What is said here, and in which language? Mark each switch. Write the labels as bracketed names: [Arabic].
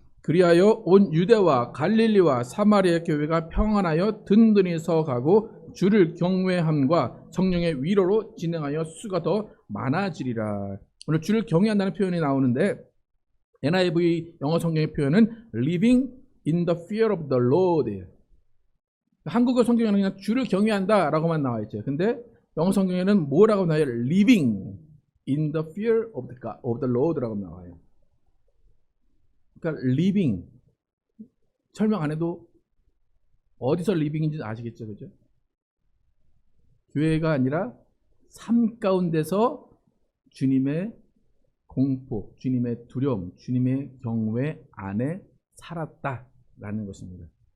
[Korean] 그리하여 온 유대와 갈릴리와 사마리아 교회가 평안하여 든든히 서가고 주를 경외함과 성령의 위로로 진행하여 수가 더 많아지리라. 오늘 주를 경외한다는 표현이 나오는데 NIV 영어 성경의 표현은 [English] living in the fear of the Lord. [Korean] 한국어 성경에는 그냥 주를 경외한다 라고만 나와 있죠. 근데 영어 성경에는 뭐라고 나와요? [English] living in the fear of the Lord [Korean] 라고 나와요. 그러니까 living 설명 안 해도 어디서 living인지 아시겠죠, 그죠? 교회가 아니라 삶 가운데서 주님의 공포, 주님의 두려움, 주님의 경외 안에 살았다라는 것입니다.